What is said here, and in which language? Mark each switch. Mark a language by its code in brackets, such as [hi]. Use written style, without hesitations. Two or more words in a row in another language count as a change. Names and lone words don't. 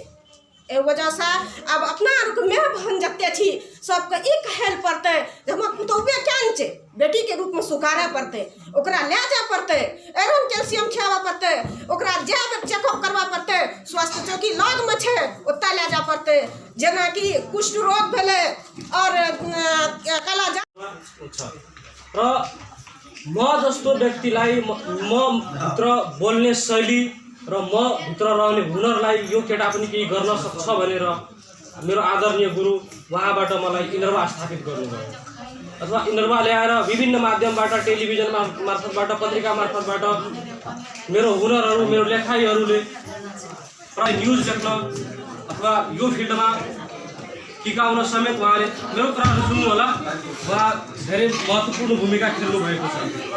[mai] ए वजह से अब अपना आरु के मैं बहन जते छी सबके ई कहल पड़ते जे हमर पुतौबे केन छे बेटी के रूप में सुकारे पड़ते, ओकरा ले जाए पड़ते, आयरन कैल्शियम खियावा पड़ते, ओकरा जाब चेकअप करवा पड़ते, स्वास्थ्य चौकी लग में छे ओतय ले जा पड़ते, जेना कि कुष्ठ रोग भेले और काला [ne] र म जस्तो व्यक्तिलाई म भित्र बोल्ने शैली र म भित्र रहने हुनरलाई यो केटा पनि केही गर्न सक्छ भनेर मेरो आदरणीय गुरु उहाँबाट मलाई इनर्वा स्थापित गर्नुभयो अथवा इनर्वा ल्याएर विभिन्न माध्यमबाट टेलिभिजन मार्फतबाट पत्रिका मार्फतबाट मेरो हुनरहरू मेरो लेखाइहरूले प्राय न्युज लेख्न अथवा यो फिल्डमा टिकाउन समेत उहाँले मेरो कुराहरू सुन्नु होला, उहाँ धेरै महत्त्वपूर्ण भूमिका खेल्नु भएको छ।